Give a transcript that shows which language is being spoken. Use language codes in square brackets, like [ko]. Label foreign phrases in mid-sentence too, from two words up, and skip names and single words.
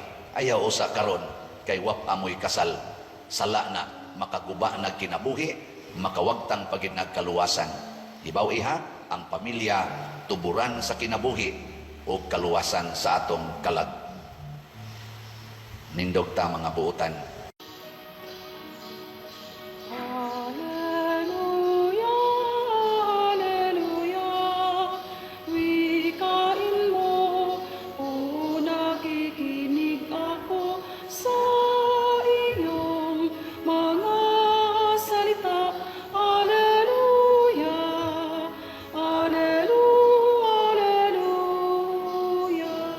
[ceb] Ayaw usa karon kay wap amoy kasal. Sala na, makaguba na kinabuhi, makawagtang pagid nagkaluwasan. Ibaw iha, ang pamilya tuburan sa kinabuhi, o kaluwasan sa atong kalag. Nindog ta mga buutan. [tl] Alleluia, alleluia, wikain mo, o nakikinig ako sa iyong mga salita. Alleluia, alleluia, alleluia.